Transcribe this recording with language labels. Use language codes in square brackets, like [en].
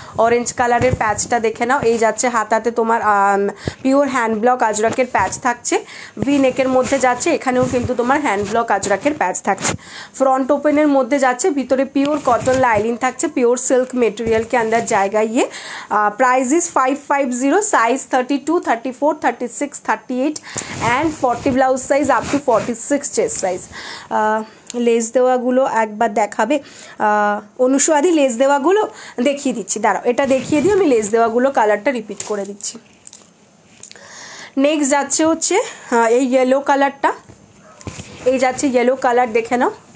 [bn] Orange কালারের প্যাচটা দেখে নাও। এই যাচ্ছে হাতাতে তোমার পিওর হ্যান্ড ব্লক আজরাকের প্যাচ থাকছে, ভি নেকের মধ্যে যাচ্ছে, এখানেও কিন্তু তোমার হ্যান্ড ব্লক আজরাকের প্যাচ থাকছে। ফ্রন্ট ওপেনের মধ্যে যাচ্ছে, ভিতরে পিওর কটন লাইনিং থাকছে, পিওর [hi] सिल्क मटेरियल के अंदर जाएगा ये। [en] Price is 550। Size 32, 34, 36, 38 and 40 blouse size up to 46 chest size. [bn] Less দেওয়াগুলো একবার দেখাবে অনুষ্বাদি, লেস দেওয়াগুলো দেখিয়ে দিচ্ছি, দাঁড়াও এটা দেখিয়ে দিই, আমি লেস দেওয়াগুলো কালারটা রিপিট করে দিচ্ছি। নেক্সট যাচ্ছে হচ্ছে এই ইয়েলো কালারটা, এই যাচ্ছে ইয়েলো কালার দেখে নাও।